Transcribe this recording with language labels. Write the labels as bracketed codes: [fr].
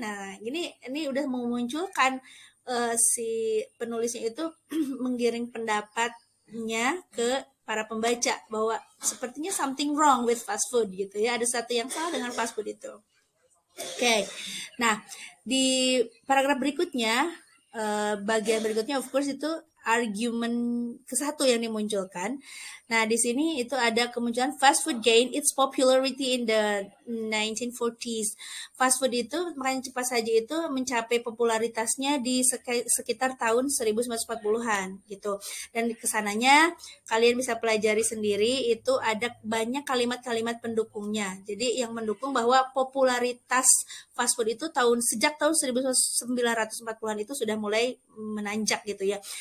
[id] Nah, ini udah memunculkan si penulisnya itu menggiring pendapatnya ke para pembaca bahwa sepertinya [en] something wrong with fast food [id] gitu ya, ada sesuatu yang salah dengan fast food itu. Oke. Nah, di paragraf berikutnya, bagian berikutnya of course itu argumen ke-1 yang dimunculkan. Nah, di sini itu ada kemunculan [en] fast food gain its popularity in the 1940s. [id] Fast food itu, makan cepat saji itu mencapai popularitasnya di sekitar tahun 1940-an gitu. Dan kesananya kalian bisa pelajari sendiri, itu ada banyak kalimat-kalimat pendukungnya. Jadi yang mendukung bahwa popularitas fast food itu sejak tahun 1940-an itu sudah mulai menanjak gitu ya.